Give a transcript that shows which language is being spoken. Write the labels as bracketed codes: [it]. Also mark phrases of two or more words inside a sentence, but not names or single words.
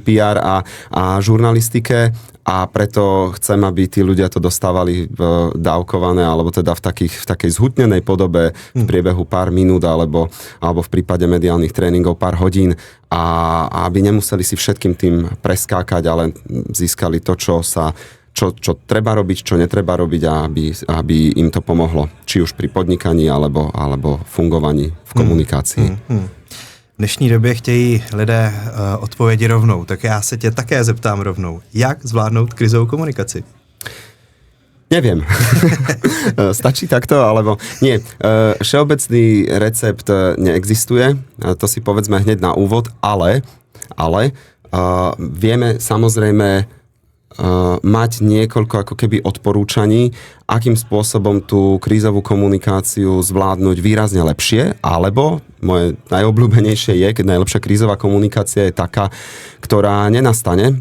[sk] PR a žurnalistike a preto chcem, aby tí ľudia to dostávali dávkované alebo teda v takej zhutnenej podobe v priebehu pár minút alebo v prípade mediálnych tréningov pár hodín a aby nemuseli si všetkým tým preskákať, ale získali to, čo treba robiť, čo netreba robiť a aby im to pomohlo. Či už pri podnikaní, alebo fungovaní v komunikácii. [cs] V dnešní době chtějí lidé odpovědi rovnou, tak já se tě také zeptám rovnou. Jak zvládnout krizovou komunikaci? [sk] Neviem. Stačí takto, alebo nie. Všeobecný recept neexistuje, to si povedzme hneď na úvod, ale vieme samozrejme mať niekoľko ako keby odporúčaní, akým spôsobom tú krízovú komunikáciu zvládnuť výrazne lepšie, alebo moje najobľúbenejšie je, keď najlepšia krízová komunikácia je taká, ktorá nenastane.